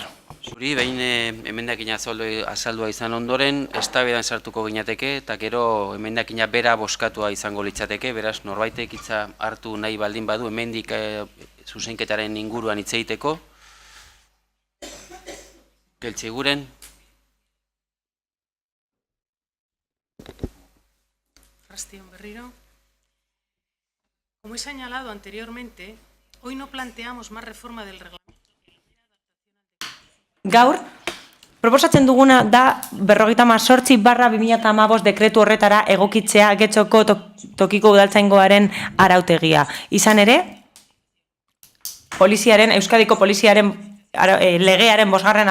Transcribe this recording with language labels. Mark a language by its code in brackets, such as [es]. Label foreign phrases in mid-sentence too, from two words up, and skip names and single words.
[eu] Zuri, behin emendakina azaldua izan ondoren, eztabaidan sartuko ginateke, eta gero emendakina bera boskatua izango litzateke, beraz norbaitek hitza hartu nahi baldin badu, hemendik zuzenketaren inguruan hitz egiteko. Geltziguren. Arrastion berriro. [es] Como he señalado anteriormente, hoy no planteamos más reforma del reglamento. [eu] Gaur, proposatzen duguna da 58/2015 dekretu horretara egokitzea getxoko tokiko udaltzaingoaren arautegia. Izan ere, Euskadiko poliziaren legearen 5.